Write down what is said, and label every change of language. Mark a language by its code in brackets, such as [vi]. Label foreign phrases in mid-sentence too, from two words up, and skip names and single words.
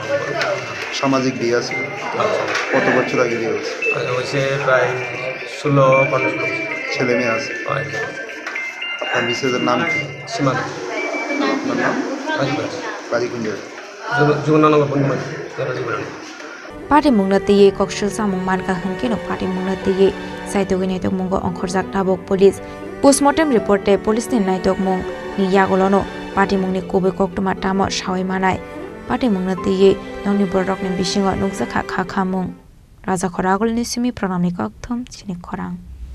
[bn] সামাজিক বিয়ে আছে কত বছর আগে বিয়ে হয়েছে হয়েছে প্রায় 16-15 ছেলে মেয়ে আছে আপনার মিসেসের নাম কি সীমা আপনার নাম বাড়ি কোন জায়গায় যুবনগর পূর্ণিমা [trp] Party mungna tiye kokshil samung manka hangkeno party mungna tiye saitog naitok mungo ongkhorjak nabok police [en] postmortem report [trp] te police ni naitok mung ni yagolono party mungni kobe koktuma tamo shawai manai party mungna tiye nongni borok ni bisingo nukjakha kha khamung raja khoragol ni simi pranamni kokthom chini khorang